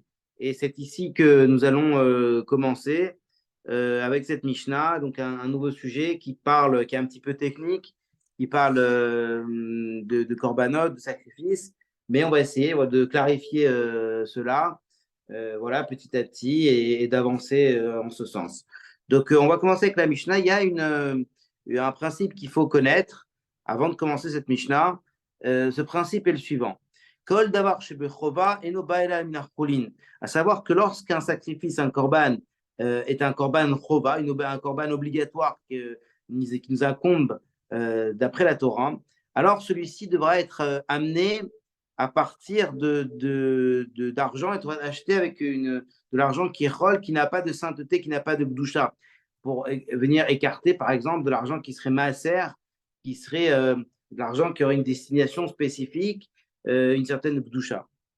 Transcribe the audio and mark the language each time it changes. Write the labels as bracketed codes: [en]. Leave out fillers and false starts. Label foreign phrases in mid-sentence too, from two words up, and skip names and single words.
[fr] Et c'est ici que nous allons commencer avec cette Mishnah, donc un nouveau sujet qui est un petit peu technique, qui parle de korbanot, de sacrifice, mais on va essayer de clarifier cela voilà, petit à petit et d'avancer en ce sens. On va commencer avec la Mishnah. Il y a un principe qu'il faut connaître avant de commencer cette Mishnah. Ce principe est le suivant. [he] כל דבר שבחובה אינו בא אלא מן החולין. [fr] À savoir que lorsqu'un sacrifice, un korban, est un [he] קרבן חובה, [fr] un korban obligatoire qui nous incombe d'après la Torah, alors celui-ci devra être amené à partir d'argent et tu vas acheter avec de l'argent qui est rôle, qui n'a pas de sainteté, qui n'a pas de bdoucha, pour venir écarter, par exemple, de l'argent qui serait maaser, qui serait de l'argent qui aurait une destination spécifique, une certaine bdoucha.